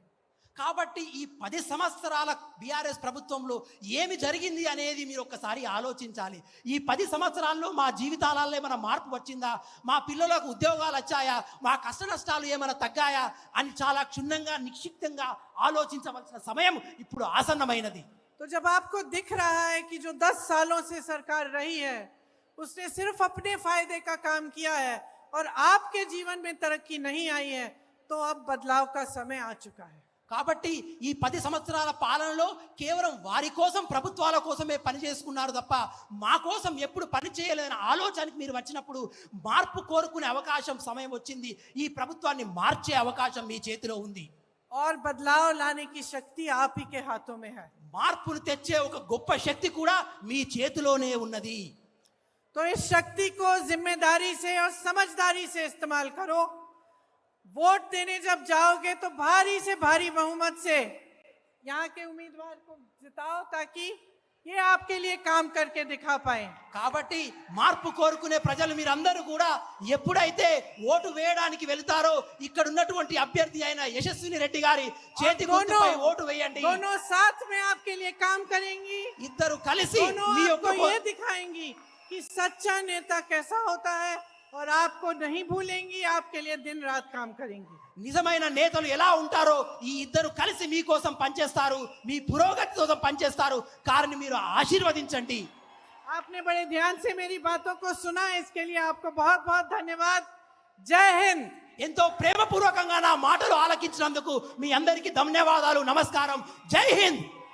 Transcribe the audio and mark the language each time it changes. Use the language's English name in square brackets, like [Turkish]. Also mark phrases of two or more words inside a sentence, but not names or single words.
[Telugu] కాబట్టి ఈ 10 సంవత్సరాల బీఆర్ఎస్ ప్రభుత్వంలో ఏమి జరిగింది అనేది మీరు ఒక్కసారి ఆలోచించాలి. ఈ 10 సంవత్సరాల్లో మా జీవితాలలో ఏమైనా మార్పు వచ్చిందా, మా పిల్లలకు ఉద్యోగాలు వచ్చాయా, మా కష్ట నష్టాలు ఏమైనా తగ్గాయా అని చాలా క్షుణ్ణంగా నిక్షిప్తంగా ఆలోచించవలసిన సమయం ఇప్పుడు ఆసన్నమైనది. [Hindi] तो जब आपको दिख रहा है कि जो 10 सालों से सरकार रही है उसने सिर्फ अपने फायदे का काम किया है और आपके जीवन में तरक्की नहीं आई है, तो अब बदलाव का समय आ चुका है। [Telugu] కాబట్టి ఈ 10 సంవత్సరాల పాలనలో కేవలం వారి కోసం, ప్రభుత్వాల కోసమే పని చేసుకున్నారు తప్ప మా కోసం ఎప్పుడు పని చేయలేదన్న ఆలోచనకి మీరు వచ్చినప్పుడు మార్పు కోరుకునే అవకాశం సమయం వచ్చింది. ఈ ప్రభుత్వాన్ని మార్చే అవకాశం మీ చేతిలో ఉంది. [Hindi] और बदलाव लाने की शक्ति आप ही के हाथों में है। [Telugu] మార్పును తెచ్చే ఒక గొప్ప శక్తి కూడా మీ చేతిలోనే ఉన్నది. [Hindi] तो इस शक्ति को जिम्मेदारी से और समझदारी से इस्तेमाल करो। वोट देने जब जाओगे तो भारी से भारी बहुमत से यहाँ के उम्मीदवार को जिताओ ताकि ये आपके लिए काम करके दिखा पाए। [Telugu] కాబట్టి మార్పు కోరుకునే ప్రజలు మీరందరూ కూడా ఎప్పుడైతే ఓటు వేయడానికి వెళ్తారో ఇక్కడ ఉన్నటువంటి అభ్యర్థి అయిన యశస్విని రెడ్డి గారి చేతి గుర్తుపై ఓటు వేయండి. [Hindi] दोनों साथ में आपके लिए काम करेंगी, [Telugu] ఇద్దరు కలిసి మీ యొక్క [Hindi] आपको ये दिखाएंगी कि सच्चा नेता कैसा होता है और आपको नहीं भूलेंगी, आपके लिए दिन रात काम करेंगी। [Telugu] నిజమైన నేతలు ఎలా ఉంటారో ఈ ఇద్దరు కలిసి మీకోసం పనిచేస్తారు, మీ పురోగతి కోసం పనిచేస్తారు. కారణం మీరు ఆశీర్వదించండి. [Hindi] आपने बड़े ध्यान से मेरी बातों को सुना, इसके लिए आपको बहुत बहुत धन्यवाद। जय हिंद। [Telugu] ఎంతో ప్రేమపూర్వకంగా నా మాటలు ఆలకించినందుకు మీ అందరికీ ధన్యవాదాలు. నమస్కారం. [Hindi] जय हिंद.